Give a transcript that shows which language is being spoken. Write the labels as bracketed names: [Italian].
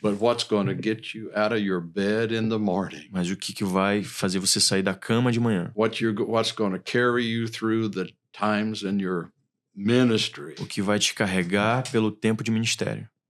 [English] But what's going to get you out of your bed in the morning? [Portuguese] Mas o que vai fazer você sair da cama de manhã? [English] What's going to carry you through the times in your ministry? [Portuguese] O que vai te carregar pelo tempo de ministério?